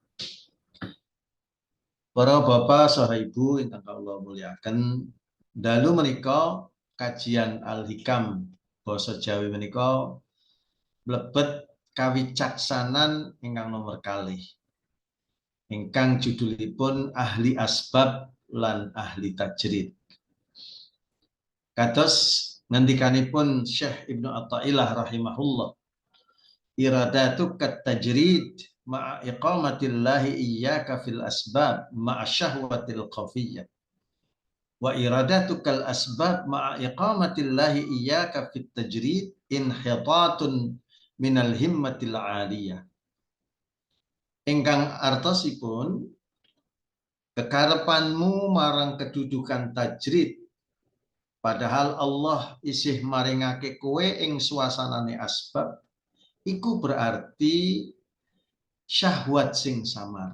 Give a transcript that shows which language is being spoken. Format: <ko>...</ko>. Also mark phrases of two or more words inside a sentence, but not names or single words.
<jv>Para bapak saha ibu ingkang kula mulyakaken, dalu menika kajian Al-Hikam basa Jawi menika mlebet kawicaksanan ingkang nomor kalih. Ingkang judulipun ahli asbab lan ahli tajrid. Kados ngendikanipun Syekh Ibnu Athaillah rahimahullah,</jv> <ar>إرادتك التجريد مع إقامة الله إياك في الأسباب مع شهوة الخفية وإرادتك الأسباب مع إقامة الله إياك في التجريد انحطاط من الهمة العلية.</ar> <jv>Ingkang artosipun kekarepanmu marang kedudukan tajrid padahal Allah isih maringake kowe ing suasanane asbab, iku berarti syahwat sing samar.</jv>